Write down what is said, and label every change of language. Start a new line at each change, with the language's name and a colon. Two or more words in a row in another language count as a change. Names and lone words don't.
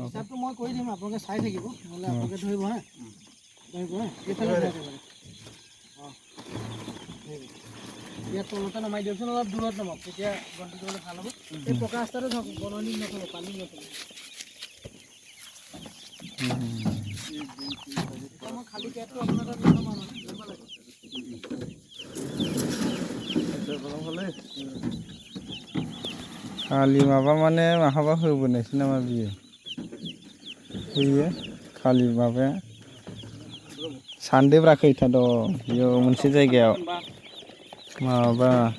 Assamese: হিসাবটো মই কৰি দিম আপোনালোকে চাই থাকিব নহলে আপোনালোকে ধৰিব হা এইফালে চাই থাকিব ইয়াত তলতে নমাই দিয়কচোন, অলপ দূৰত নমাওক, তেতিয়া গন্তি কৰিবলৈ ভাল হ'ব। এই পকা ৰাস্তাটো থাকক, বননি নথব, পানী নথব। মই খালী কেটটো আপোনাৰ তাত নথমাওঁ মানে, কৰিব লাগে।
Bodo: खालि माबा माने माहाबा होबोनायसो नामा बियो होयो खालि माबाया सानदोब्रा खैथा दं बेयाव मोनसे जायगायाव माबा